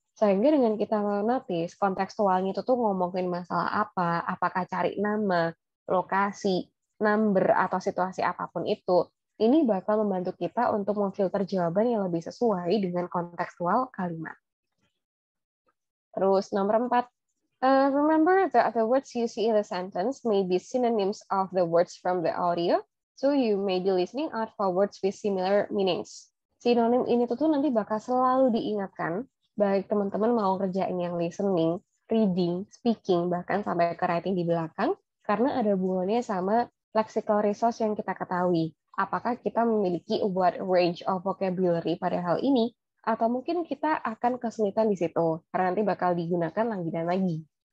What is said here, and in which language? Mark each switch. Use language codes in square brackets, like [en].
[id] Sehingga dengan kita notice kontekstualnya itu tuh ngomongin masalah apa, apakah cari nama, lokasi, number, atau situasi apapun itu, ini bakal membantu kita untuk memfilter jawaban yang lebih sesuai dengan kontekstual kalimat. [en] Terus nomor 4, remember that the words you see in the sentence may be synonyms of the words from the audio, so you may be listening out for words with similar meanings. [id] Sinonim ini tuh nanti bakal selalu diingatkan, baik teman-teman mau kerjain yang listening, reading, speaking, bahkan sampai ke writing di belakang, karena ada hubungannya sama lexical resource yang kita ketahui. Apakah kita memiliki [en] wide range of vocabulary [id] pada hal ini, atau mungkin kita akan kesulitan di situ, karena nanti bakal digunakan lagi dan lagi.